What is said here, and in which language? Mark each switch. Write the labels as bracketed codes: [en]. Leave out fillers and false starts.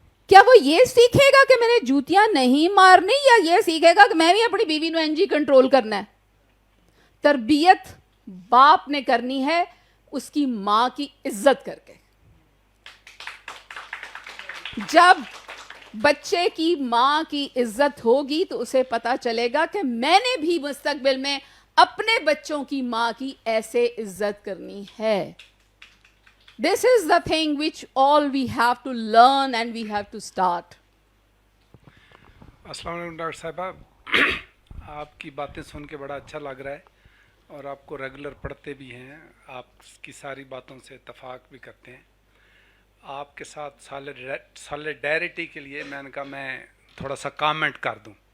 [ur] کیا وہ یہ سیکھے گا کہ میں نے جوتیاں نہیں مارنی, یا یہ سیکھے گا کہ میں بھی اپنی بیوی [pa] نو انجی [ur] کنٹرول کرنا ہے؟ تربیت باپ نے کرنی ہے اس کی ماں کی عزت کر کے. جب بچے کی ماں کی عزت ہوگی تو اسے پتا چلے گا کہ میں نے بھی مستقبل میں اپنے بچوں کی ماں کی ایسے عزت کرنی ہے. [en] This is the thing which all we have to learn and we have to start. [ur] السلام علیکم ڈاکٹر صاحبہ, آپ کی باتیں سن کے بڑا اچھا لگ رہا ہے اور آپ کو ریگولر پڑھتے بھی ہیں, آپ کی ساری باتوں سے اتفاق بھی کرتے ہیں. آپ کے ساتھ سالیڈیرٹی کے لیے میں نے کہا میں تھوڑا سا کامنٹ کر دوں.